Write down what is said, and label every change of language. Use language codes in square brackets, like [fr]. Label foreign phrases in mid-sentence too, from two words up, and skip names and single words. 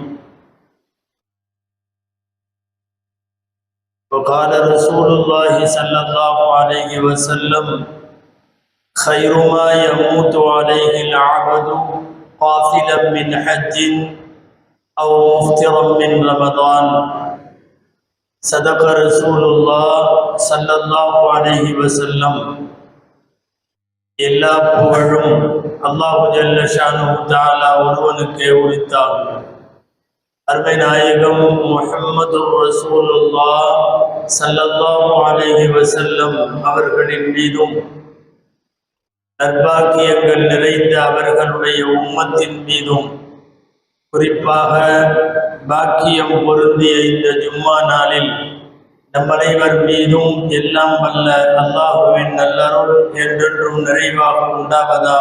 [ar] وقال رسول الله صلى الله عليه وسلم: خير ما يموت عليه العبد قافلا من حج أو مفطرا من رمضان. صدق رسول الله صلى الله عليه وسلم. [ta] எல்லா புகழும் [ar] الله جل شأنه تعالى [ta] ஒருவனுக்கே உரித்தாகும். அருமை நாயகம் [ar] محمد رسول الله صلى الله عليه وسلم [ta] அவர்களின் மீதும் நற்பாக்கியங்கள் நிறைந்த அவர்களுடைய உம்மத்தின் மீதும், குறிப்பாக பாக்கியம் பொருந்திய இந்த ஜும்மா நாளில் நம் அனைவர் மீதும் எல்லாம் வல்ல அல்லாஹுவின் நல்லருள் என்றென்றும் நிறைவாக உண்டாவதாக.